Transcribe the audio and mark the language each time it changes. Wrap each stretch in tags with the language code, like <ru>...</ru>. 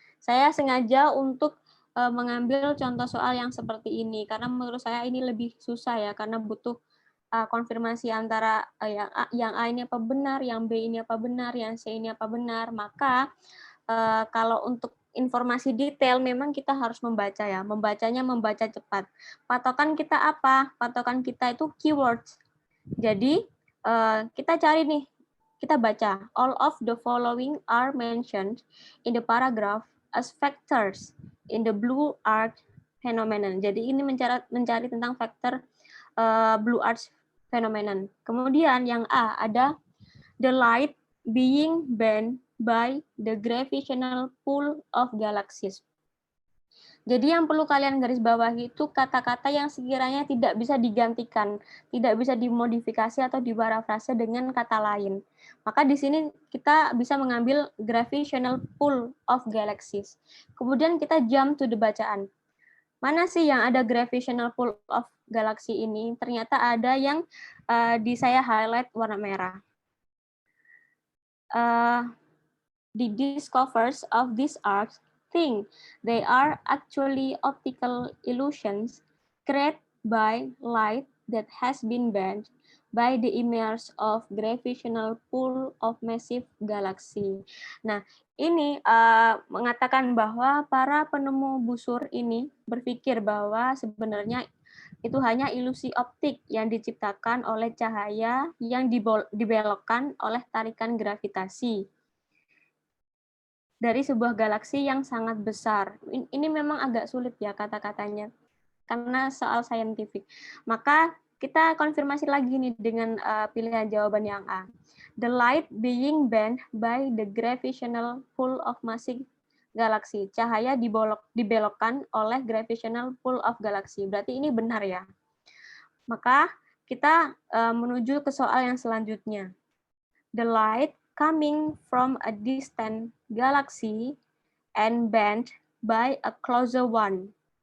<id>Saya sengaja untuk mengambil contoh soal yang seperti ini, karena menurut saya ini lebih susah ya, karena butuh konfirmasi antara yang A ini apa benar, yang B ini apa benar, yang C ini apa benar. Maka kalau untuk informasi detail memang kita harus membaca ya, membacanya membaca cepat. Patokan kita apa? Patokan kita itu keywords. Jadi kita cari nih, kita baca,</id> <en>all of the following are mentioned in the paragraph as factors in the blue art phenomenon.</en> <id>Jadi ini mencari tentang faktor blue art phenomenon. Kemudian yang A ada</id> <en>the light being bent by the gravitational pull of galaxies.</en> <id>Jadi yang perlu kalian garis bawahi itu kata-kata yang sekiranya tidak bisa digantikan, tidak bisa dimodifikasi atau diparafrase dengan kata lain. Maka di sini kita bisa mengambil</id> <en>gravitational pull of galaxies.</en> <id>Kemudian kita jump to the bacaan. Mana sih yang ada</id> <en>gravitational pull of galaxy</en> <id>ini? Ternyata ada yang di saya highlight warna merah.</id> <en>The discoverers of these arts think they are actually optical illusions created by light that has been bent by the immerse of gravitational pull of massive galaxy.</en> <id>Nah, ini mengatakan bahwa para penemu busur ini berpikir bahwa sebenarnya Itu hanya ilusi optik yang diciptakan oleh cahaya yang dibelokkan oleh tarikan gravitasi dari sebuah galaksi yang sangat besar. Ini memang agak sulit ya kata-katanya, karena soal saintifik. Maka kita konfirmasi lagi nih dengan pilihan jawaban yang A.</id> <en>The light being bent by the gravitational pull of massive galaxy.</en> <id>Cahaya dibelokkan oleh</id> <en>gravitational pull of galaxy.</en> <id>Berarti ini benar ya. Maka kita menuju ke soal yang selanjutnya.</id> <en>The light coming from a distant galaxy and bent by a closer one.</en>